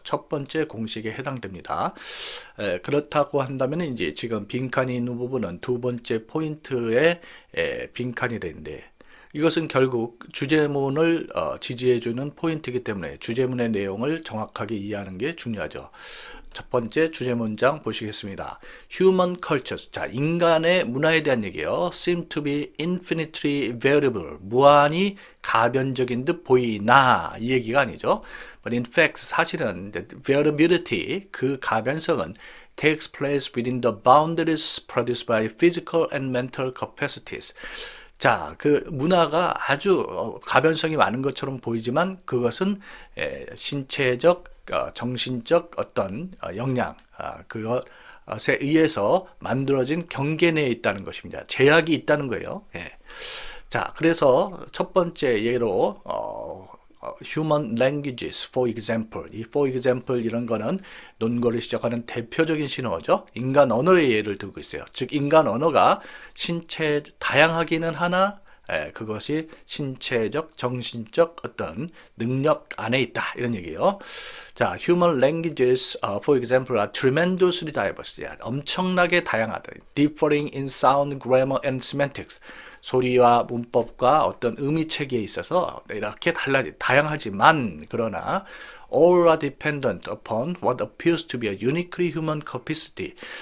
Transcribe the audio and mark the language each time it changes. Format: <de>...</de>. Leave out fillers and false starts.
<ko>첫 번째 공식에 해당됩니다. 그렇다고 한다면 이제 지금 빈칸이 있는 부분은 두 번째 포인트에 빈칸이 되는데, 이것은 결국 주제문을 지지해주는 포인트이기 때문에 주제문의 내용을 정확하게 이해하는 게 중요하죠. 첫 번째 주제 문장 보시겠습니다.</ko> <en>Human cultures.</en> <ko>자, 인간의 문화에 대한 얘기예요.</ko> <en>Seem to be infinitely variable.</en> <ko>무한히 가변적인 듯 보이나 이 얘기가 아니죠.</ko> <en>But in fact,</en> <ko>사실은</ko> <en>variability,</en> <ko>그 가변성은</ko> <en>takes place within the boundaries produced by physical and mental capacities.</en> <ko>자, 그 문화가 아주 가변성이 많은 것처럼 보이지만 그것은 신체적, 정신적 어떤 역량, 그것에 의해서 만들어진 경계 내에 있다는 것입니다. 제약이 있다는 거예요. 자, 그래서 첫 번째 예로</ko> <en>human languages, for example.</en> <ko>이 for example 이런 거는 논거를 시작하는 대표적인 신호죠. 인간 언어의 예를 들고 있어요. 즉 인간 언어가 신체 다양하기는 하나 그것이 신체적, 정신적 어떤 능력 안에 있다 이런 얘기예요.</ko> <en>자, human languages, for example, are tremendously diverse.</en> <ko>엄청나게 다양하다.</ko> <en>differing in sound, grammar, and semantics.</en> <ko>소리와 문법과 어떤 의미 체계에 있어서 이렇게 다양하지만 그러나</ko> <en>all are dependent upon what appears to be a uniquely human capacity.</en>